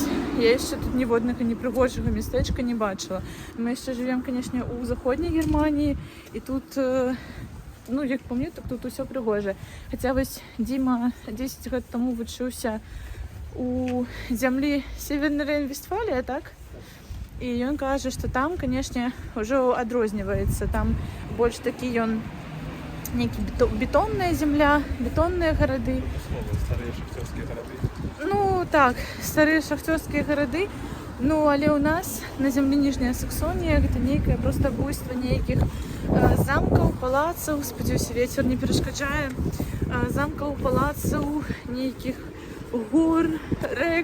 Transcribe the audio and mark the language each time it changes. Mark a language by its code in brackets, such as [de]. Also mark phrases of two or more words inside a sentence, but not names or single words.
[uk] Я ще тут ні водного, ні пригожого містечка не бачила. Ми ще живемо, звісно, у Західній Германії, і тут, ну, як пам'ятаю, тут усе пригоже. Хоча ось Діма 10 років тому вчився у землі Северна Рейн-Вестфалія, так? [be] І ён кажа, што там, канешне, ўжо адрозніваецца. Там больш такі ён нейкі бетонная земля, бетонныя гарады. Старыя шахцёрскія гарады. Ну так, старыя шахцёрскія гарады. Ну, але ў нас на зямлі Ніжняя Саксонія гэта нейкае проста буйства нейкіх замкаў, палацаў, спадзяюся, вецер не перашкаджае, замкаў, палацаў, нейкіх гор, рэк.